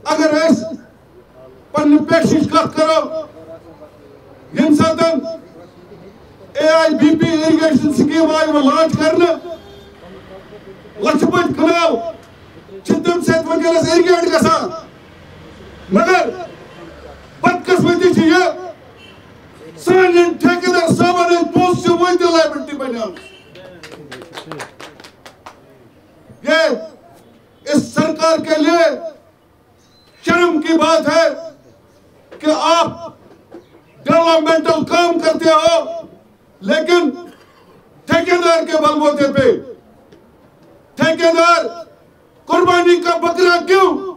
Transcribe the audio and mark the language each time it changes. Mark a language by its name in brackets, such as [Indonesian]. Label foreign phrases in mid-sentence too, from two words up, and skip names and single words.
[Kashmiri] اگر اس پنہ پیشش کت کرو یم ساتن [English] AIBP irrigation scheme [Kashmiri] آئی وہ لانچ کرنا لچھ بج کنال چتم سیت ونکلس irrigate گسان مگر بدقسمتی چھ یہ سانن ٹھیکیدار صاحبن پونسہٕ چھِ وٕنۍ تہِ لائبلٹی بنیمٕژ [Urdu] یہ اس سرکار کے لیے شرم کی بات ہے کہ آپ ڈیولپمنٹل کام کرتے ہو لیکن ٹھیکیدار کے بلبوتے پہ ٹھیکیدار قربانی کا بکرا کیوں